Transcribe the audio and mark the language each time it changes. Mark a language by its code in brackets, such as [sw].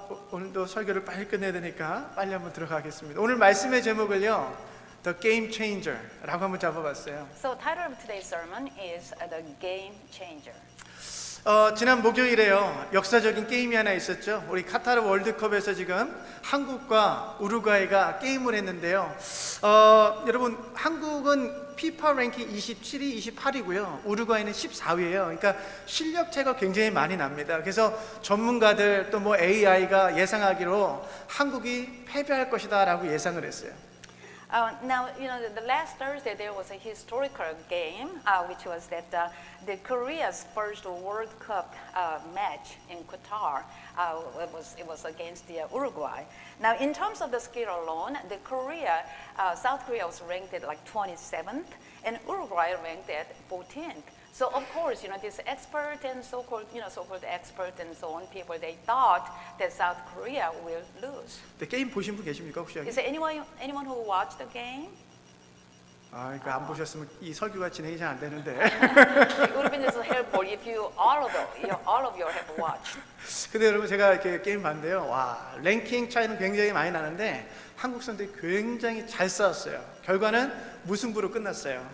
[ko] 오늘도 설교를 빨리 끝내야 되니까 빨리 한번 들어가겠습니다. 오늘 말씀의 제목을요, The Game Changer라고 한번 잡아봤어요. [en] So title of today's sermon is The Game Changer. [ko] 지난 목요일에요, 역사적인 게임이 하나 있었죠. 우리 카타르 월드컵에서 지금 한국과 우루과이가 게임을 했는데요. 여러분, 한국은 피파 랭킹 27위, 28위고요. 우루과이는 14위예요. 그러니까 실력 차이가 굉장히 많이 납니다. 그래서 전문가들 또 뭐 AI가 예상하기로 한국이 패배할 것이다라고 예상을 했어요. [en] Now, the last Thursday there was a historical game, which was that the Korea's first World Cup match in Qatar. It was against the Uruguay. Now, in terms of the skill alone, South Korea was ranked at like 27th, and Uruguay ranked at 14th. So of course, this expert and so-called expert and so on people, they thought that South Korea will lose. [ko] 네, 게임 보신 분 계십니까 혹시 여기? [en] Is there anyone who watched the game? [ko] 아, 이거 안 보셨으면 이 설교가 진행이 잘 안 되는데. [en] It would have been just helpful if all of you have watched. [ko] 근데 여러분 제가 이렇게 게임 봤는데요. 와, 랭킹 차이는 굉장히 많이 나는데 한국 선수들이 굉장히 잘 싸웠어요. 결과는 무승부로 끝났어요.